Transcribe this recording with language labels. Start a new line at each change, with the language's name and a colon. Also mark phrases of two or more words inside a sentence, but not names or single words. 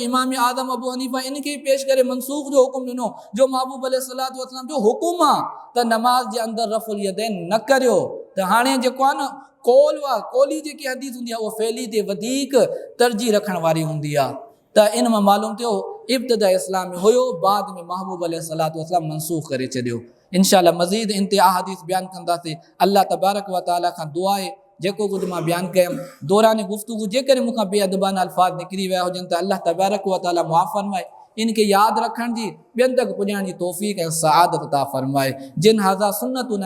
Sindhi: इमाम आज़म अबू हनीफ़ा इन खे पेश करे मनसूख जो हुकुम ॾिनो जो महबूब
Arabic: عليه الصلاة والسلام
Sindhi: जो हुकुम आहे त नमाज जे अंदरि
Arabic: رفع اليدين
Sindhi: न करियो। त हाणे जेको आहे न कौल आहे, कौली जेकी हदीस हूंदी आहे उहा फ़ैली ते वधीक तरजीह रखण वारी हूंदी आहे। त इन मां मालूम थियो इब्तिदा इस्लाम में हुयो, बाद में महबूब
Arabic: عليه الصلاة والسلام
Sindhi: मनसूख करे छॾियो। इंशाअल्लाह मज़ीद इन ते अहादीस बयानु कंदासीं।
Arabic: الله تبارك وتعالى
Sindhi: खां दुआ आहे जेको कुझु मां बयानु कयुमि दौरान गुफ़्तगू जेकॾहिं मूंखां बेअदबाना अल्फाज़ निकिरी विया हुजनि त
Arabic: الله تبارك وتعالى
Sindhi: मुआफ़ फरमाए, इनखे यादि रखण जी ॿियनि तक पुॼण जी तौफ़ीक़ ऐं सआदत अता फरमाए।
Arabic: جن هذا سنة